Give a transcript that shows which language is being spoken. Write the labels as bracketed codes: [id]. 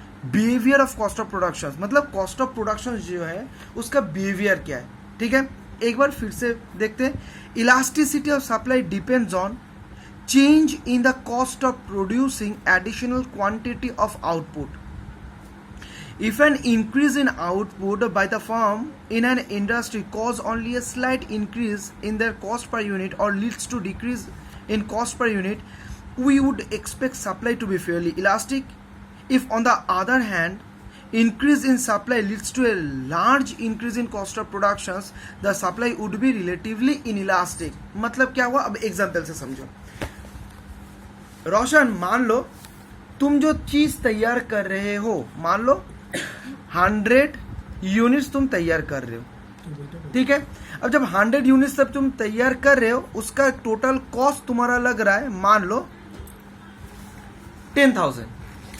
[en] behaviour of cost of productions [hi] मतलब cost of production जो है उसका बिहेवियर क्या है। ठीक है, एक बार फिर से देखते हैं। [en] Elasticity of supply depends on change in the cost of producing additional quantity of output. If an increase in output by the firm in an industry cause only a slight increase in their cost per unit or leads to decrease in cost per unit, we would expect supply to be fairly elastic. If on the other hand, increase in supply leads to a large increase in cost of productions, the supply would be relatively inelastic. [hi] मतलब क्या हुआ, अब example से समझो। रोशन, मान लो तुम जो चीज तैयार कर रहे हो, मान लो 100 यूनिट्स तुम तैयार कर रहे हो। ठीक है, अब जब 100 यूनिट्स तब तुम तैयार कर रहे हो, उसका टोटल कॉस्ट तुम्हारा लग रहा है मान लो 10,000।